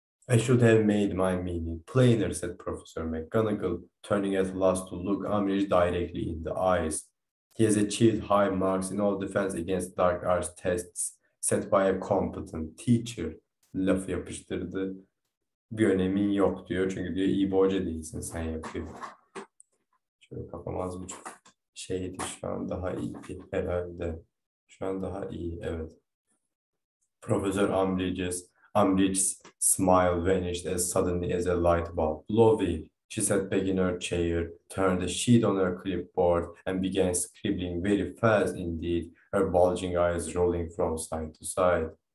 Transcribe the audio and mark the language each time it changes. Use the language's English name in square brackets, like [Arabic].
[English] I should have made my meaning plainer, said Professor McGonagall, turning at last to look Umbridge directly in the eyes. He has achieved high marks in all defense against dark arts tests set by a competent teacher. [Turkish] Lafı yapıştırdı. Bir önemin yok diyor. Çünkü diyor iyi bir hoca değilsin sen yapıyor. Şöyle kafam az buçuk şeydi. Şu an daha iyi herhalde. Şu an daha iyi, evet. [English] Professor Umbridge's smile vanished as suddenly as a light bulb. Lovely, she sat back in her chair, turned the sheet on her clipboard, and began scribbling very fast indeed, her bulging eyes rolling from side to side.